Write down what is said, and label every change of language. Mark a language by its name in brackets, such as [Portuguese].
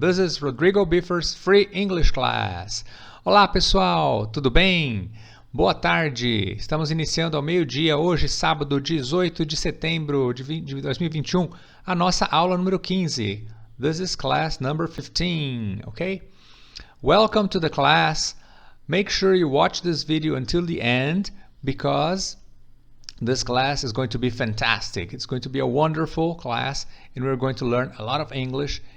[English] This is Rodrigo Bifer's free English class. [Portuguese] Olá pessoal, tudo bem? Boa tarde. Estamos iniciando ao meio-dia, hoje, sábado, 18 de setembro de 2021, a nossa aula número 15. [English] This is class number 15, okay? Welcome to the class. Make sure you watch this video until the end because this class is going to be fantastic. It's going to be a wonderful class and we're going to learn a lot of English.